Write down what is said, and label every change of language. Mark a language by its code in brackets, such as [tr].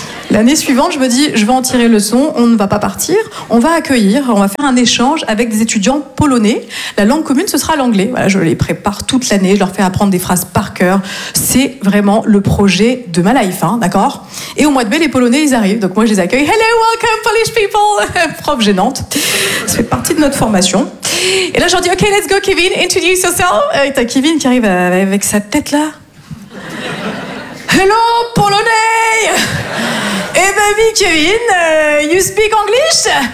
[fr] L'année suivante, je me dis, je vais en tirer leçon, on ne va pas partir, on va accueillir, on va faire un échange avec des étudiants polonais. La langue commune, ce sera l'anglais. Voilà, je les prépare toute l'année, je leur fais apprendre des phrases par cœur. C'est vraiment le projet de ma life, hein, d'accord ? Et au mois de mai, les Polonais, ils arrivent. Donc moi, je les accueille. [en] Hello, welcome, Polish people ! [fr] Prof gênante. Ça fait partie de notre formation. Et là, je leur dis, [en] OK, let's go, Kevin, introduce yourself. [fr] Et t'as Kevin qui arrive avec sa tête là. [en] Hello, Polonais! [fr] Eh ben, [en] me, Kevin, you speak English?